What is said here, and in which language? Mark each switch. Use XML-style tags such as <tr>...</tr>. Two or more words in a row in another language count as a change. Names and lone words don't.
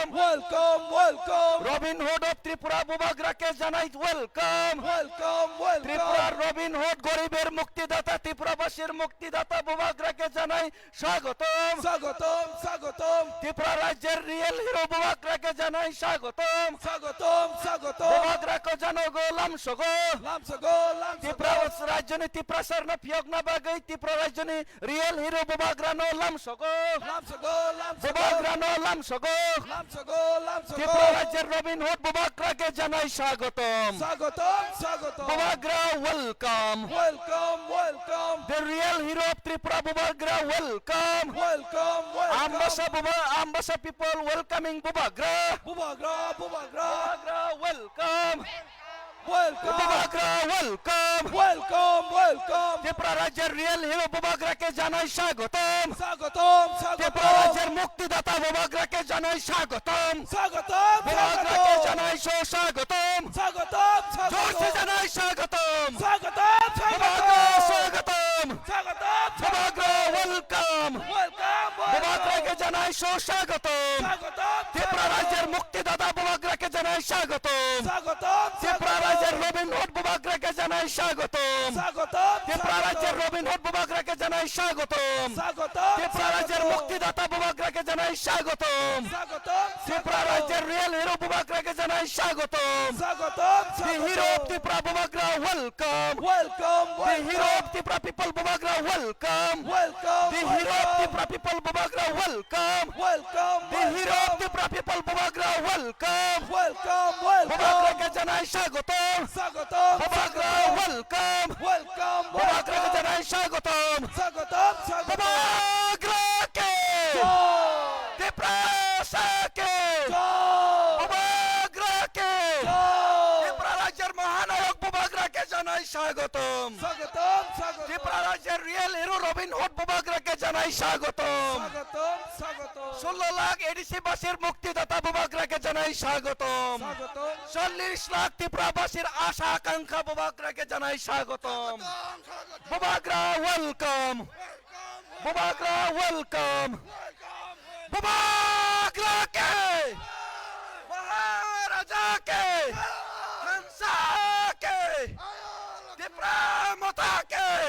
<en>welcome welcome Robin Hood of Tripura</en> <bn>বোবাগরাকে জানাই ওয়েলকাম</bn> <en>welcome welcome</en> <bn>ত্রিপুরার রবিন হুড গরিবের মুক্তিদাতা ত্রিপুরাবাসীর মুক্তিদাতা বোবাগরাকে জানাই স্বাগতম স্বাগতম স্বাগতম ত্রিপুরা রাজ্যের</bn> <en>real hero</en> <bn>বোবাগরাকে জানাই স্বাগতম স্বাগতম স্বাগতম</bn> <trp>বোবাগরাকে জানো গো লামসগো লামসগো ত্রিপুরা লামসগো রাজ্যনি ত্রিপুরা সারনা ফিয়গনা বাগৈ ত্রিপুরা রাজ্যনি</trp> <en>real hero</en> <trp>বোবাগ্রানো লামসগো লামসগো লামসগো বোবাগ্রানো লামসগো লামসগো লামসগো</trp> <bn>ত্রিপুরা রাজ্যের রবিন হুড বোবাগ্রাকে জানাই স্বাগতম স্বাগতম স্বাগতম</bn> <en>Bobagra welcome welcome welcome the real hero of Tripura Bobagra welcome welcome Ambassa people welcoming Bobagra. বুবাগ্রা বুবাগ্রা Bobagra welcome. welcome Bobagra welcome. welcome welcome</en> <bn>ত্রিপুরা রাজ্যের</bn> <en>real hero</en> <bn>বোবাগ্রাকে জানাই স্বাগতম স্বাগতম ত্রিপুরা স্বাগতম রাজ্যের মুক্তিদাতা বোবাগ্রাকে জানাই স্বাগতম স্বাগতম বোবাগ্রাকে স্বাগতম জানাই স্বাগতম স্বাগতম জোরসে স্বাগতম জানাই স্বাগতম স্বাগতম বোবাগ্রা স্বাগতম স্বাগতম স্বাগতম</bn> <en>Bobagra welcome welcome</en> <bn>বোবাগ্রাকে জানাই স্বাগতম স্বাগতম ত্রিপুরা রাজ্যের মুক্তিদাতা বোবাগ্রাকে জানাই স্বাগতম স্বাগতম ত্রিপুরা রাজ্যের রবিন হুড বোবাগ্রাকে জানাই স্বাগতম স্বাগতম ত্রিপুরা রাজ্যের রবিন হুড বোবাগ্রাকে জানাই স্বাগতম স্বাগতম ত্রিপুরা রাজ্যের মুক্তিদাতা বোবাগ্রাকে জানাই স্বাগতম স্বাগতম ত্রিপুরা রাজ্যের</bn> <en>real hero</en> <bn>বোবাগ্রাকে জানাই স্বাগতম স্বাগতম</bn> <en>the hero of Tripura Bobagra welcome welcome the hero of Tripura people Bobagra welcome welcome the hero of Tripura people Bobagra welcome welcome the hero of Tripura people Bobagra welcome welcome welcome</en> <bn>বোবাগ্রাকে জানাই স্বাগতম স্বাগতম</bn> <en>Bobagra welcome welcome</en> <bn>বোবাগ্রাকে জানাই স্বাগতম স্বাগতম স্বাগতম বোবাগ্রাকে ত্রিপুরাকে বোবাগ্রাকে ত্রিপুরা রাজ্যের মহানায়ক বোবাগ্রাকে জানাই স্বাগতম স্বাগতম স্বাগতম ত্রিপুরা রাজ্যের</bn> <en>real hero</en> <bn>রবিন হুড বোবাগ্রাকে জানাই স্বাগতম স্বাগতম স্বাগতম 16 লাখ এডিসি বাসীর মুক্তিদাতা বোবাগ্রাকে জানাই স্বাগতম স্বাগতম 40 লাখ ত্রিপুরাবাসীর আশা আকাঙ্ক্ষা বোবাগ্রাকে জানাই স্বাগতম</bn> <en>Bobagra welcome Bobagra welcome</en> <bn>বোবাগ্রাকে মহারাজাকে হংসাকে ত্রিপুরা মাতাকে</bn>